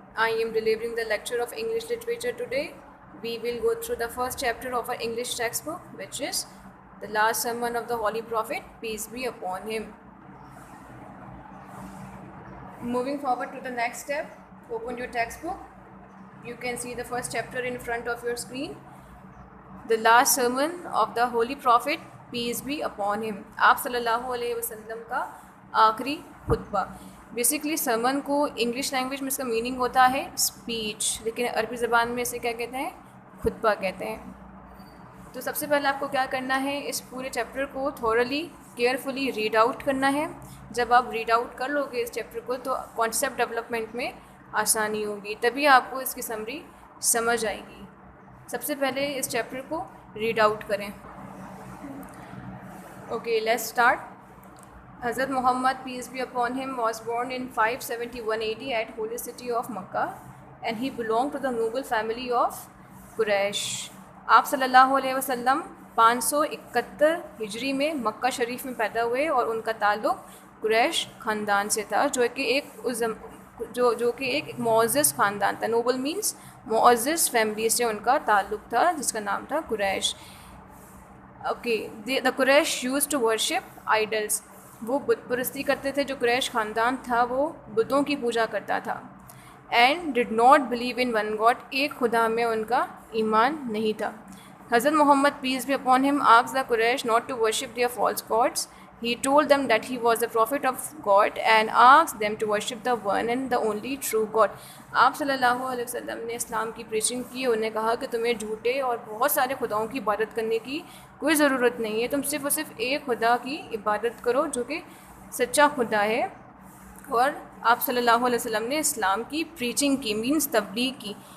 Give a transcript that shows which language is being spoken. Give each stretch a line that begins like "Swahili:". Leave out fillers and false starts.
English: I am delivering the lecture of English literature today. We will go through the first chapter of our English textbook, which is the last sermon of the Holy Prophet, peace be upon him. Moving forward to the next step, open your textbook. You can see the first chapter in front of your screen. The last sermon of the Holy Prophet, peace be upon him.
Urdu: آپ صلی اللہ علیہ وسلم کا آخری خطبہ. Basically sermon کو English language میں اس کا میننگ ہوتا ہے اسپیچ، لیکن عربی زبان میں اسے کیا کہتے ہیں؟ خطبہ کہتے ہیں. تو سب سے پہلے آپ کو کیا کرنا ہے، اس پورے چیپٹر کو تھورلی کیئرفلی ریڈ آؤٹ کرنا ہے. جب آپ ریڈ آؤٹ کر لو گے اس چیپٹر کو تو کانسیپٹ ڈیولپمنٹ میں آسانی ہوگی، تبھی آپ کو اس کی سمری سمجھ آئے گی. سب سے پہلے اس چیپٹر کو ریڈ آؤٹ کریں.
English: Okay let's start.
Urdu: حضرت محمد
English: peace be upon him was born in 571 AD at holy city of Makkah and he belonged to the noble family of Quraysh.
Urdu: آپ صلی اللہ علیہ وسلم 571 ہجری میں مکہ شریف میں پیدا ہوئے اور ان کا تعلق قریش خاندان سے تھا، جو کہ ایک معزز خاندان تھا. نوبل مینس معزز فیملی سے ان کا تعلق تھا جس کا نام تھا قریش.
English: Okay the Quraysh used to worship idols.
Urdu: وہ بت پرستی کرتے تھے. جو قریش خاندان تھا وہ بتوں کی پوجا کرتا تھا.
English: And did not believe in one God.
Urdu: ایک خدا میں ان کا ایمان نہیں تھا.
English: حضرت Muhammad peace be upon him asked the Quraysh not to worship their false gods. He told them that he was the prophet of God and asked them to worship the one and the only true God.
Urdu: آپ صلی اللہ علیہ وسلم نے اسلام کی preaching کی. انہوں نے کہا کہ تمہیں جھوٹے اور بہت سارے خداؤں کی عبادت کرنے کی کوئی ضرورت نہیں ہے. تم صرف اور صرف ایک خدا کی عبادت کرو جو کہ سچا خدا ہے. اور آپ صلی اللہ علیہ وسلم نے اسلام کی پریچنگ کی، مینس تبلیغ کی.